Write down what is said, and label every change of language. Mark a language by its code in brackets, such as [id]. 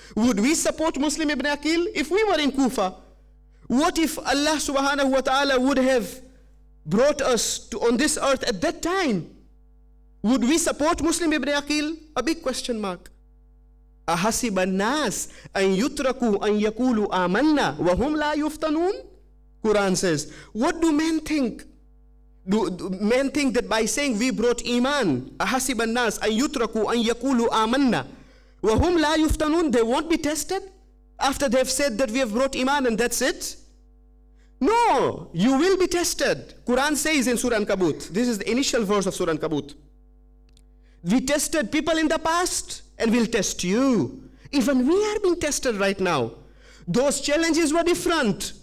[en] Would we support Muslim ibn Aqil if we were in Kufa? What if Allah subhanahu wa ta'ala would have brought us on this earth at that time? Would we support Muslim ibn Aqil? A big question mark. [ar] أَحَسِبَ النَّاسِ أَن يُتْرَكُوا أَن يَقُولُوا آمَنَّا وَهُمْ لَا يُفْتَنُونَ? [en] Quran says, what do men think? Do men think that by saying we brought Iman, [ar] أَحَسِبَ النَّاسِ أَن يُتْرَكُوا أَن يَقُولُوا آمَنَّا وَهُمْ لَا يُفْتَنُونَ? [en] They won't be tested after they've said that we have brought Iman and that's it? No, you will be tested. Quran says in Surah Ankabut, this is the initial verse of Surah Ankabut, we tested people in the past and we'll test you. Even we are being tested right now. Those challenges were different.